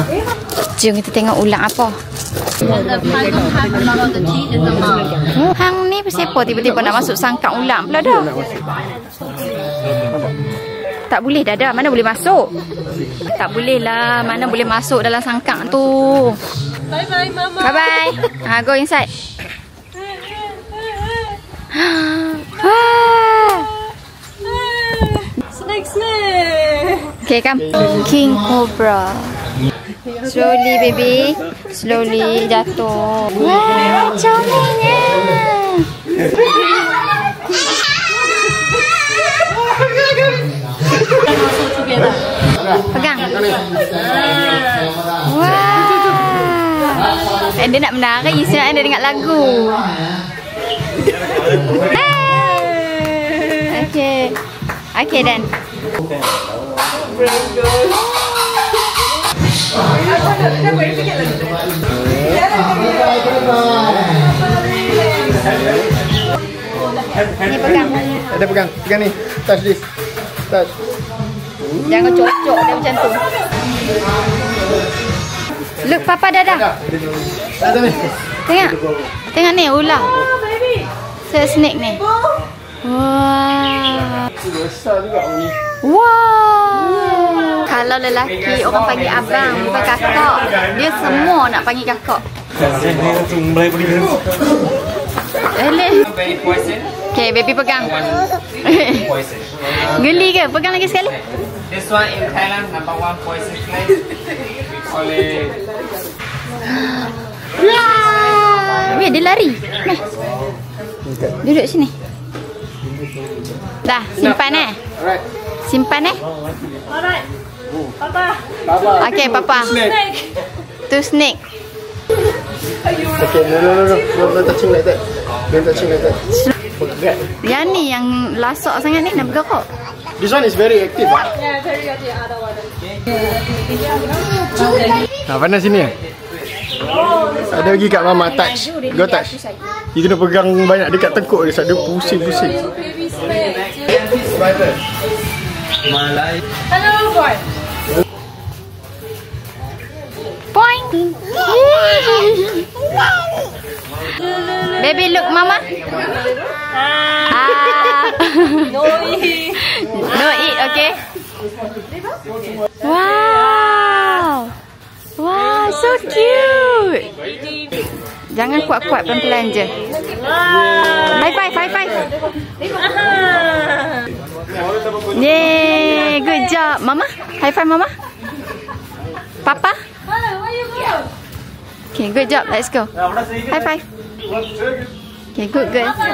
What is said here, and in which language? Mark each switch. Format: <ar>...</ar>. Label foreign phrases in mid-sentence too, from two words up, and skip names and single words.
<ms>Jom kita tengok ular apa. Hang ni siapa tiba-tiba nak masuk sangkak ular pula dah. Tak boleh dah. Mana boleh masuk? Tak boleh lah. Mana boleh masuk dalam sangkak tu.</ms> <en>Bye-bye, Mama. Bye-bye. Go inside. Snake. Okay, come. King Cobra. Slowly, baby.</en> <ms>Slowly jatuh. Wah, comelnya. Pegang. Wah. Dia nak menari. Siap dia dengar lagu. Okay.</ms> <en>Okay, then.</en> <ms>Aku nak pergi lagi. Ni pegang. Ada pegang. Pegang ni.</ms> <en>Touch this. Touch.</en> <ms>Jangan cocok dia macam tu.</ms> <en>Look, Papa dadah.</en> <ms>Ada ni. Tengok. Tengok ni ular. Snake ni. Wah. Besar juga ni. Wah. Kalau lelaki orang panggil abang, bukan kakak. Dia semua nak panggil kakak.</ms> <en>Okay, baby pegang.</en> <ms>Geli ke? Pegang lagi sekali.</ms> <en>This one in Thailand, number 1 poison snake. We call it.</en> <ms>Weh, dia lari. Nah. Duduk sini. Dah, simpan</ms> <en>Alright.</en> <ms>Simpan</ms> <en>Alright. Papa. Baba. Okay, Papa. Snake.</en> <ms>Tu snake.</ms> <en>Okay, no. Don't touching like that. Don't touching like that.</en> <ms>Pegat. Yang ni yang lasak sangat ni nak bergerak.</ms> <en>This one is very active. Yeah, very good. The other one.</en> <ms>Panas sini ya? Ada lagi kat Mama touch.</ms> <en>Go touch.</en> <ms>Dia kena pegang banyak dekat tekuk dia. Dia pusing-pusing.</ms> <en>Baby snake. Malay. Hello, boy. Point. Baby look Mama. No eat. No eat, okay? Wow. Wow, so cute.</en> <ms>Jangan kuat-kuat, pelan-pelan je.</ms> <en>High five. Yay, good job. Mama, high five Mama. Papa. Where you go? Okay, good job. Let's go. High five. Okay, good girl.</en>